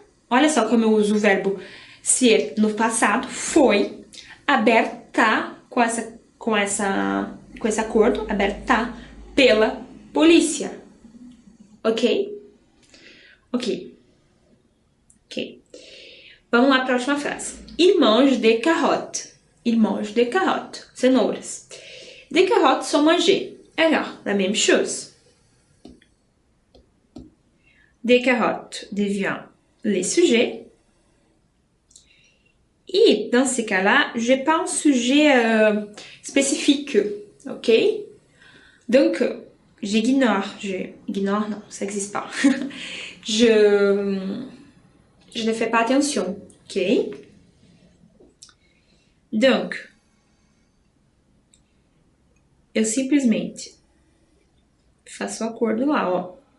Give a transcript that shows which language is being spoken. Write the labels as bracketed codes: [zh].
[pt] Olha só como eu uso o verbo ser no passado. Foi aberta com esse acordo, aberta pela polícia. Ok? Ok. Ok. Vamos lá para a última frase. [fr] Il mange des carottes. Il mange des carottes. Cenouras. Des carottes sont mangées. Alors, la même chose. Des carottes devient les sujets. Et dans ces cas-là, je n'ai pas un sujet spécifique. Ok? Donc, j'ignore. Non, ça n'existe pas. Je ne fais pas attention. Ok? [pt] Donc, eu simplesmente faço o acordo lá, ó.